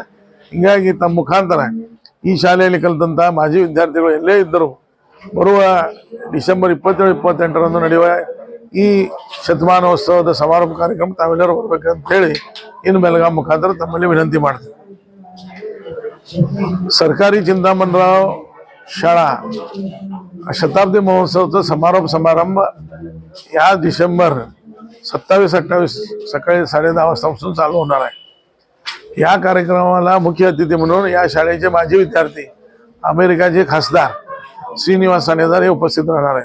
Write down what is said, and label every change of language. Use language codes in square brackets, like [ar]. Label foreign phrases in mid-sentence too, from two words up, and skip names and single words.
[kn] ಹೀಗಾಗಿ ತಮ್ಮ ಮುಖಾಂತರ ಈ ಶಾಲೆಯಲ್ಲಿ ಕಲಿತಂಥ ಮಾಜಿ ವಿದ್ಯಾರ್ಥಿಗಳು ಎಲ್ಲೇ ಇದ್ದರೂ ಬರುವ ಡಿಸೆಂಬರ್ 27-28ರಂದು ನಡೆಯುವ ಈ ಶತಮಾನೋತ್ಸವದ ಸಮಾರೋಪ ಕಾರ್ಯಕ್ರಮ ತಾವೆಲ್ಲರೂ ಬರ್ಬೇಕಂತ ಹೇಳಿ ಇನ್ನು ಬೆಳಗಾವಿ ಮುಖಾಂತರ ತಮ್ಮಲ್ಲಿ ವಿನಂತಿ ಮಾಡ್ತೀವಿ. [mr] ಸರ್ಕಾರಿ ಚಿಂತಾಮಣರಾವ್ शाळा शताब्दी महोत्सवाचा समारोप समारंभ या डिसेंबर 27-28 सकाळी 10:30 वाजतापासून चालू होणार आहे. या कार्यक्रमाला मुख्य अतिथी म्हणून या शाळेचे माजी विद्यार्थी अमेरिकाचे खासदार श्रीनिवास ठाणेदार हे उपस्थित राहणार आहेत.